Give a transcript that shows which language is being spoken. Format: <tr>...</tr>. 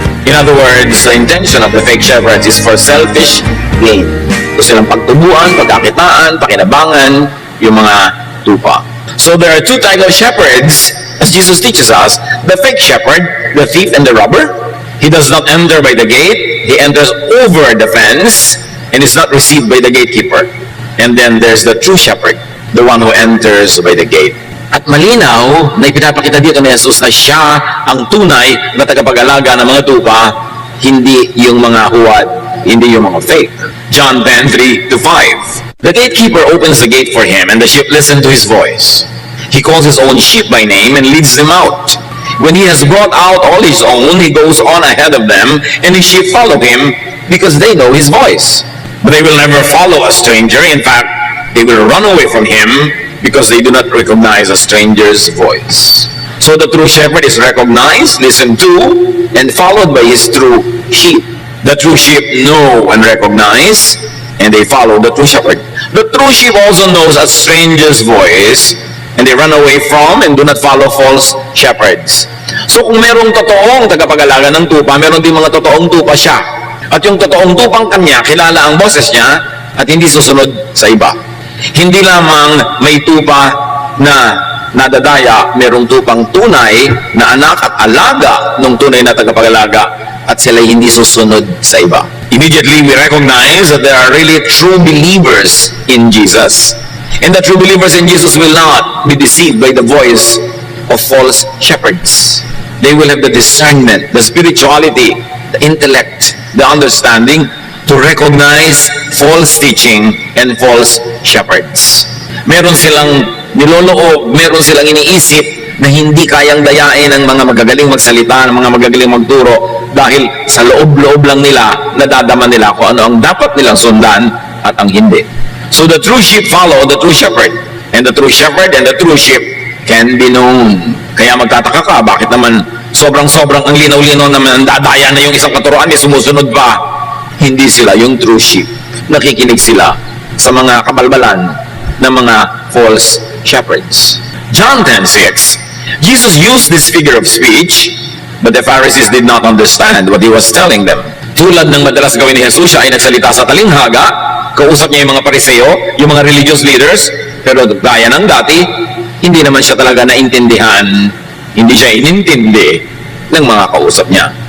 <en>In other words, the intention of the fake shepherds is for selfish gain.</en> <tl>Gusto silang pagtubuan, pagkakitaan, pakinabangan, yung mga tupa.</tl> <en>So there are two types of shepherds, as Jesus teaches us. The fake shepherd, the thief and the robber. He does not enter by the gate. He enters over the fence and is not received by the gatekeeper. And then there's the true shepherd, the one who enters by the gate.</en> <tl>At malinaw na ipinapakita dito ni Jesus na siya ang tunay na tagapag-alaga ng mga tupa, hindi yung mga huwad, hindi yung mga fake.</tl> <en>John 10:3-5. The gatekeeper opens the gate for him and the sheep listen to his voice. He calls his own sheep by name and leads them out. When he has brought out all his own, he goes on ahead of them, and his sheep follow him because they know his voice. But they will never follow a stranger. In fact, they will run away from him because they do not recognize a stranger's voice. So the true shepherd is recognized, listened to, and followed by his true sheep. The true sheep know and recognize, and they follow the true shepherd. The true sheep also knows a stranger's voice, and they run away from and do not follow false shepherds.</en> <tl>So kung merong totoong tagapag-alaga ng tupa, meron din mga totoong tupa siya. At yung totoong tupang kanya, kilala ang boses niya at hindi susunod sa iba. Hindi lamang may tupa na nadadaya, merong tupang tunay na anak at alaga ng tunay na tagapag-alaga at sila hindi susunod sa iba.</tl> <en>Immediately we recognize that there are really true believers in Jesus. And the true believers in Jesus will not be deceived by the voice of false shepherds. They will have the discernment, the spirituality, the intellect, the understanding to recognize false teaching and false shepherds.</en> <tl>Meron silang niloloob, meron silang iniisip na hindi kayang dayain ng mga magagaling magsalita, ng mga magagaling magturo dahil sa loob-loob lang nila nadadama nila kung ano ang dapat nilang sundan at ang hindi.</tl> <en>So the true sheep follow the true shepherd. And the true shepherd and the true sheep can be known.</en> <tl>Kaya magtataka ka, bakit naman sobrang ang linaw-linaw naman, dadaya na yung isang katuruan, may sumusunod pa. Hindi sila yung true sheep. Nakikinig sila sa mga kabalbalan ng mga false shepherds.</tl> <en>John 10:6, Jesus used this figure of speech, but the Pharisees did not understand what he was telling them.</en> <tl>Tulad ng madalas gawin ni Jesus, siya ay nagsalita sa talinghaga, kausap niya yung mga pariseo, yung mga religious leaders, pero gaya ng dati, hindi naman siya talaga naintindihan, hindi siya inintindi ng mga kausap niya.</tl>